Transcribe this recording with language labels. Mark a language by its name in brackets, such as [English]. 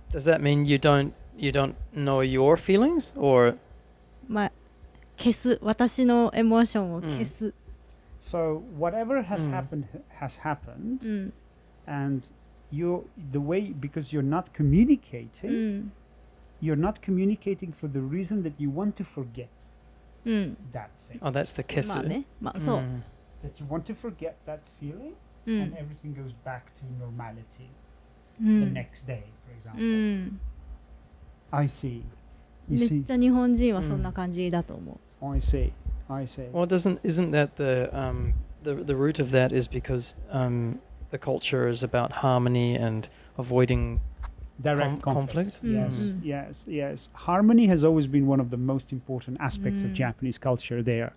[English] Does that mean you don't know your feelings, or [Japanese] 消す、私のエモーションを消す。 [English] So whatever has happened has happened, and the way, because you're not communicating, you're not communicating for the reason that you want to forget that thing. Oh, that's the [Japanese] まあ kissu. ね、そう。 [English] That you want to forget that feeling, and everything goes back to normality the next day, for example. I see. [Japanese] め [English] You [Japanese] っ [English] see? [Japanese] ちゃ日本人はそんな感じだと思う。 [English] I see. I see. Well, isn't that the root of that is because the culture is about harmony and avoiding Direct conflict? Yes, yes. Harmony has always been one of the most important aspects of Japanese culture there.